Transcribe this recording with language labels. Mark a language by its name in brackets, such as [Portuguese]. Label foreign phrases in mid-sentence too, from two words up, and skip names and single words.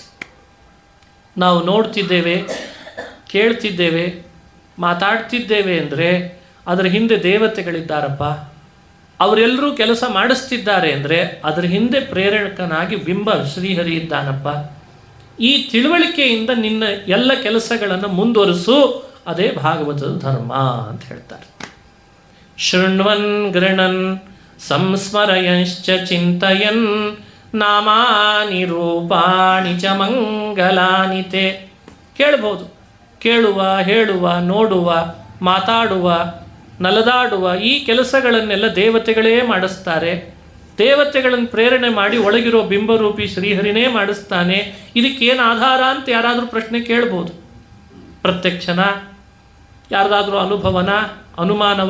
[Kannada] ನಾವು ನೋಡ್ತಿದ್ದೇವೆ, ಕೇಳ್ತಿದ್ದೇವೆ, ಮಾತಾಡ್ತಿದ್ದೇವೆ ಅಂದರೆ ಅದರ ಹಿಂದೆ ದೇವತೆಗಳಿದ್ದಾರಪ್ಪ, ಅವರೆಲ್ಲರೂ ಕೆಲಸ ಮಾಡಿಸ್ತಿದ್ದಾರೆ ಅಂದರೆ ಅದರ ಹಿಂದೆ ಪ್ರೇರಣಕನಾಗಿ ಬಿಂಬ ಶ್ರೀಹರಿ ಇದ್ದಾನಪ್ಪ. ಈ ತಿಳುವಳಿಕೆಯಿಂದ ನಿನ್ನ ಎಲ್ಲ ಕೆಲಸಗಳನ್ನು ಮುಂದುವರಿಸು, ಅದೇ ಭಾಗವತದ ಧರ್ಮ ಅಂತ ಹೇಳ್ತಾರೆ. [Sanskrit] ಶೃಣ್ವನ್ ಗೃಣನ್ ಸಂಸ್ಮರಯಂಶ್ಚ ಚಿಂತಯನ್ ನಾಮಾನಿ ರೂಪಾಣಿ ಚ ಮಂಗಲಾನಿ ತೇ. [Kannada] ಕೇಳ್ಬೋದು, ಕೇಳುವ, ಹೇಳುವ, ನೋಡುವ, ಮಾತಾಡುವ, ನಲದಾಡುವ ಈ ಕೆಲಸಗಳನ್ನೆಲ್ಲ ದೇವತೆಗಳೇ ಮಾಡಿಸ್ತಾರೆ. ದೇವತೆಗಳನ್ನು ಪ್ರೇರಣೆ ಮಾಡಿ ಒಳಗಿರೋ ಬಿಂಬರೂಪಿ ಶ್ರೀಹರಿನೇ ಮಾಡಿಸ್ತಾನೆ. ಇದಕ್ಕೇನು ಆಧಾರ ಅಂತ ಯಾರಾದರೂ ಪ್ರಶ್ನೆ ಕೇಳ್ಬೋದು. ಪ್ರತ್ಯಕ್ಷನ, ಯಾರ್ದಾದ್ರೂ ಅನುಭವನ, ಅನುಮಾನವ?